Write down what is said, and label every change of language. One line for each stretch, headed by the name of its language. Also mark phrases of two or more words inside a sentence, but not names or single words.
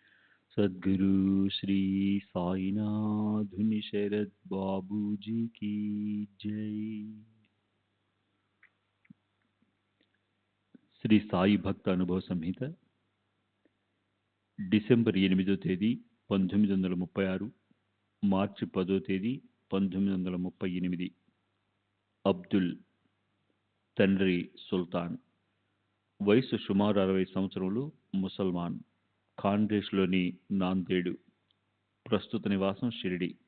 Hindi: सद्गुरु श्री साईनाथ शरद बाबू जी की जय।
Telugu: శ్రీ సాయి భక్త అనుభవ సంహిత డిసెంబర్ 8వ తేదీ 1936, మార్చి 10వ తేదీ 1938. అబ్దుల్ తండ్రి సుల్తాన్, వయసు సుమారు 60 సంవత్సరములు, ముసల్మాన్, ఖాండేష్లోని నాందేడు, ప్రస్తుత నివాసం షిరిడి.